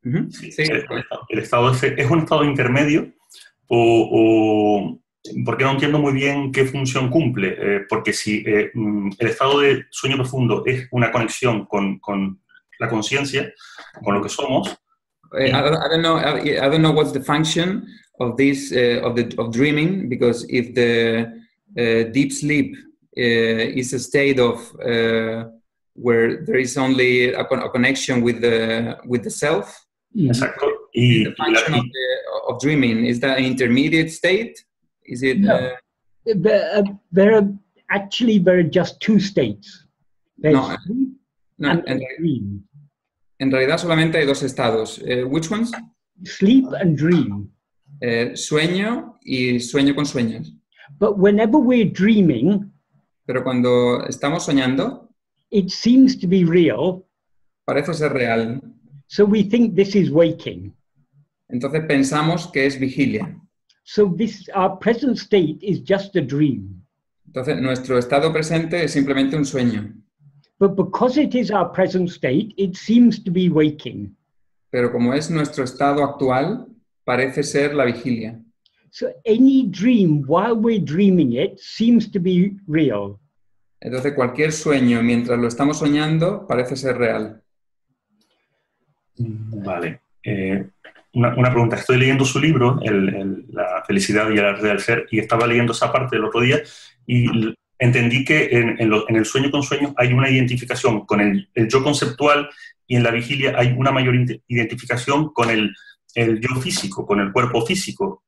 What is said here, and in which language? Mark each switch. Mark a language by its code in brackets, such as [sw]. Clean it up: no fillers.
[es] Sí, el estado es un estado intermedio o porque no entiendo muy bien qué función cumple, porque si el estado de sueño profundo es una conexión con la conciencia, con lo que somos. [en] I don't know what's the function of this of dreaming, because if the deep sleep is a state of where there is only a connection with the self. [es] Exacto. Y [en] the function of dreaming, is that an intermediate state? Is it? No. There are just two states. There's sleep and dream. [es] En realidad solamente hay dos estados. [en] Which ones? sleep and dream. [es] Sueño y sueño con sueños. [en] But whenever we're dreaming, [es] Pero cuando estamos soñando, [en] it seems to be real, [es] parece ser real. [en] so we think this is waking. [es] Entonces pensamos que es vigilia. [en] So this, our present state is just a dream. [es] Entonces nuestro estado presente es simplemente un sueño. [en] But because it is our present state, it seems to be waking. [es] Pero como es nuestro estado actual, parece ser la vigilia. [en] So any dream while we're dreaming it seems to be real. [es] Entonces cualquier sueño mientras lo estamos soñando parece ser real. Vale. Una pregunta. Estoy leyendo su libro, La felicidad y el arte del ser, y estaba leyendo esa parte el otro día y entendí que en el sueño con sueños hay una identificación con el yo conceptual y en la vigilia hay una mayor identificación con el yo físico, con el cuerpo físico.